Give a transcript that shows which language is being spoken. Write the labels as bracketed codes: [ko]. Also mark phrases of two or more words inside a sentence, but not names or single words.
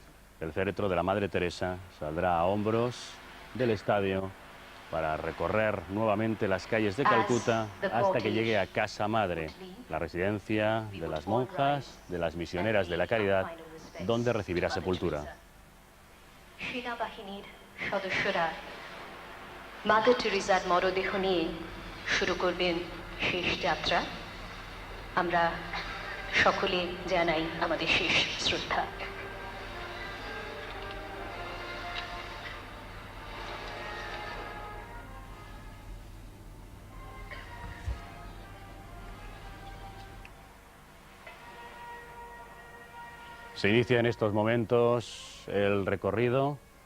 [es] el féretro de la Madre Teresa saldrá a hombros del estadio para recorrer nuevamente las calles de Calcuta hasta que llegue a Casa Madre, la residencia de las monjas, de las misioneras de la caridad, donde recibirá sepultura. [bn] সেনাবাহিনীর সদস্যরা মাদার টেরেসার মরদেহ নিয়ে শুরু করবেন শেষ যাত্রা। আমরা সকলে জানাই আমাদের শেষ শ্রদ্ধা। [es] Se inicia en estos momentos el recorrido.